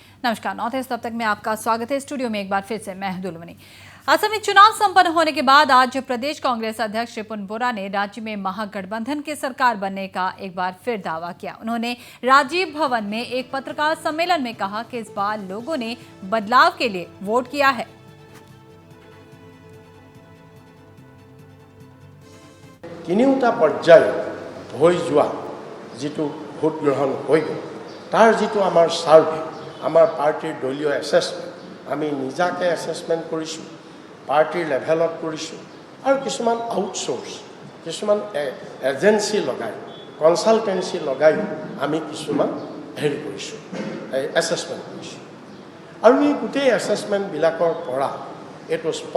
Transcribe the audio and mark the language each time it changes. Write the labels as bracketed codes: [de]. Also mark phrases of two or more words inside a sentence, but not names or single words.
[hi] नमस्कार, नॉर्थ ईस्ट तब तक में आपका स्वागत है। स्टूडियो में एक बार फिर से मैं दुलमनी। असम में चुनाव संपन्न होने के बाद आज प्रदेश कांग्रेस अध्यक्ष रिपुन बोरा ने राज्य में महागठबंधन की सरकार बनने का एक बार फिर दावा किया। उन्होंने राजीव भवन में एक पत्रकार सम्मेलन में कहा कि इस बार लोगों ने बदलाव के लिए वोट किया है। [as] তিনিওটা পৰ্যায় হৈ যোৱা যিটো ভোট গ্ৰহণ হৈ গ'ল তাৰ যিটো আমাৰ সাৰ্ভে আমাৰ পাৰ্টিৰ দলীয় এছেছমেণ্ট আমি নিজাকে এছেছমেণ্ট কৰিছোঁ, [en] partyৰ levelত [as] কৰিছোঁ আৰু কিছুমান আউটচোৰ্চ কিছুমান এজেঞ্চি লগাই কনচালটেঞ্চি লগাই আমি কিছুমান কৰিছোঁ এছেছমেণ্ট কৰিছোঁ আৰু এই গোটেই এছেছমেণ্টবিলাকৰ পৰা এইটো